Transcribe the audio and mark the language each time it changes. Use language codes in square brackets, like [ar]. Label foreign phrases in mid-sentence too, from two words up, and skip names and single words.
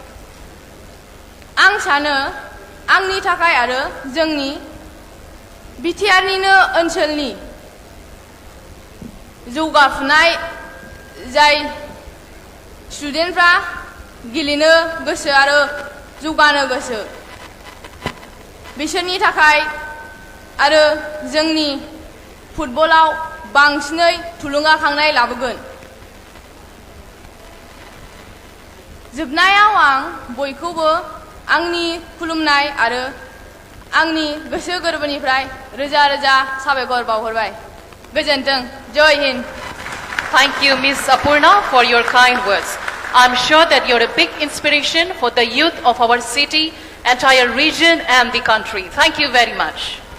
[brx] आं सानो आंनि थाखाय आरो जोंनि बिटिआरनिनो ओनसोलनि जौगाफुनाय जाय स्टुडेन्टफ्रा गेलेनो गोसो आरो जौगानो गोसो बिसोरनि थाखाय आरो जोंनि फुटबलाव बांसिनै थुलुंगाखांनाय लाबोगोन। जोबनायाव आं बयखौबो आंनि खुलुमनाय आरो आंनि गोसो गोरबोनिफ्राय रोजा रोजा साबायखर बावहरबाय। गोजोन्थों। जय हिन्द। [en] Thank you, Miss Aparna, for your kind words. I'm sure that you're a big inspiration for the youth of our city, entire region and the country. Thank you very much.